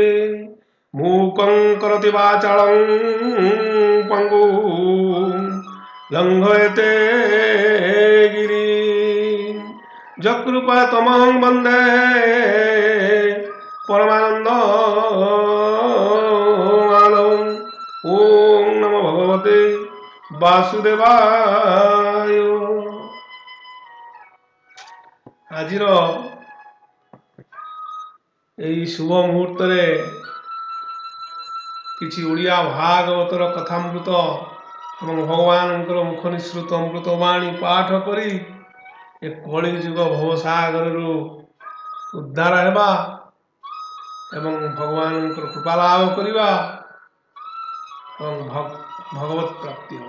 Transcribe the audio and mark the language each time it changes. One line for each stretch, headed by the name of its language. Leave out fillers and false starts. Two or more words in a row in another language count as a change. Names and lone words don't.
Sanskrit: मूकं करोति वाचालं पङ्गुं लङ्घयते गिरिं यत्कृपातमहं वन्दे परमानन्दमाधवम्। ओम नमो भगवते वासुदेवाय।
Odia: ଆଜିର ଏଇ ଶୁଭ ମୁହୂର୍ତ୍ତରେ କିଛି ଓଡ଼ିଆ ଭାଗବତର କଥାମୃତ ଏବଂ ଭଗବାନଙ୍କର ମୁଖ ନିଃସୃତ ଅମୃତବାଣୀ ପାଠ କରି ଏ କଳି ଯୁଗ ଭବସାଗରରୁ ଉଦ୍ଧାର ହେବା ଏବଂ ଭଗବାନଙ୍କର କୃପା ଲାଭ କରିବା ଏବଂ ଭଗବତ ପ୍ରାପ୍ତି ହେବ।